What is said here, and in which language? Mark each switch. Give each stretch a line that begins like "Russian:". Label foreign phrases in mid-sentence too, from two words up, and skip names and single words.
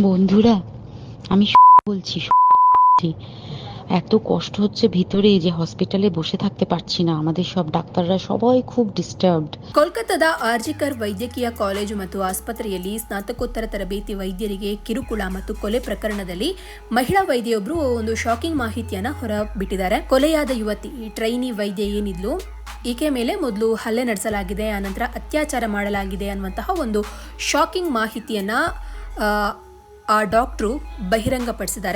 Bangla: বন্ধুরা, আমি বলছি এত কষ্ট হচ্ছে ভিতরে যে হসপিটালে বসে থাকতে পারছি না। আমাদের সব ডাক্তাররা সবাই খুব ডিস্টার্বড।
Kannada: ಕೋಲ್ಕತ್ತಾದ ಆರ್ಜಿಕರ್ ವೈದ್ಯಕೀಯ ಕಾಲೇಜು ಮತ್ತು ಆಸ್ಪತ್ರೆಯಲ್ಲಿ ಸ್ನಾತಕೋತ್ತರ ತರಬೇತಿ ವೈದ್ಯರಿಗೆ ಕಿರುಕುಳ ಮತ್ತು ಕೊಲೆ ಪ್ರಕರಣದಲ್ಲಿ ಮಹಿಳಾ ವೈದ್ಯೊಬ್ಬರು ಒಂದು ಶಾಕಿಂಗ್ ಮಾಹಿತಿಯನ್ನ ಹೊರಬಿಟ್ಟಿದ್ದಾರೆ. ಕೊಲೆಯಾದ ಯುವತಿ ಟ್ರೈನಿ ವೈದ್ಯ ಏನಿದ್ಲು, ಈಕೆ ಮೇಲೆ ಮೊದಲು ಹಲ್ಲೆ ನಡೆಸಲಾಗಿದೆ, ಆನಂತರ ಅತ್ಯಾಚಾರ ಮಾಡಲಾಗಿದೆ ಅನ್ನುವಂತಹ ಒಂದು ಶಾಕಿಂಗ್ ಮಾಹಿತಿಯನ್ನ ಆ ಡಾಕ್ಟ್ರು ಬಹಿರಂಗಪಡಿಸಿದ್ದಾರೆ.